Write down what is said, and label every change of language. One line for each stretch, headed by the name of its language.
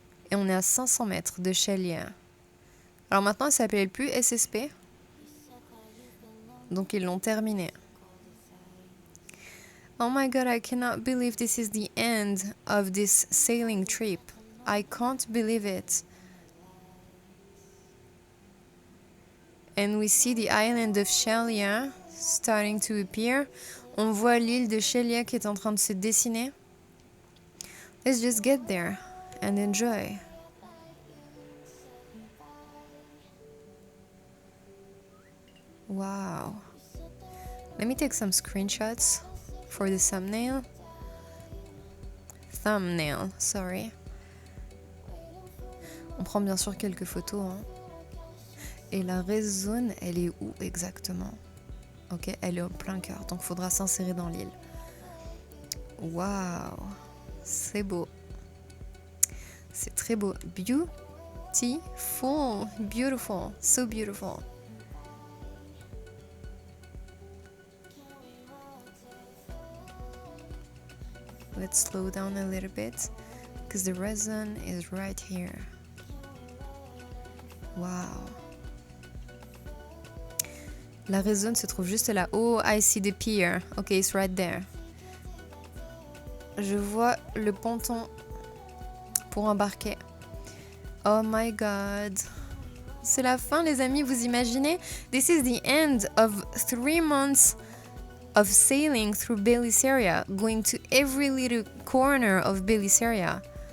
French: Et on est à 500 mètres de Shelia. Alors maintenant, ça s'appelle plus SSP. Donc ils l'ont terminé.
English: Oh my god, I cannot believe this is the end of this sailing trip. I can't believe it. And we see the island of Shelia starting to appear.
French: On voit l'île de Shelia qui est en train de se dessiner.
English: Let's just get there and enjoy. Wow. Let me take some screenshots for the thumbnail. Sorry.
French: On prend bien sûr quelques photos, hein. Et la rest zone, elle est où exactement? Ok, elle est au plein cœur, donc faudra s'insérer dans l'île. Waouh, c'est beau. C'est très beau.
English: Beautiful, beautiful, so beautiful. Let's slow down a little bit because the rest zone is right here. Wow.
French: La rest zone se trouve juste là.
English: Oh, I see the pier. Okay, it's right there.
French: Je vois le ponton pour embarquer.
English: Oh my god.
French: C'est la fin, les amis, vous imaginez?
English: This is the end of 3 months of sailing through Bellisseria, going to every little corner of Bellisseria.